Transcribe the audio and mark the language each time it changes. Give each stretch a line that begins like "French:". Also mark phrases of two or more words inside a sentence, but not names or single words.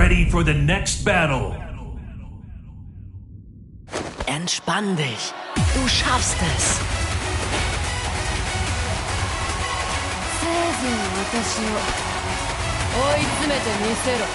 English: for the next battle.
German: Entspann dich. Du schaffst es.
Japanese: せいぜい私を追い詰めてみせろ。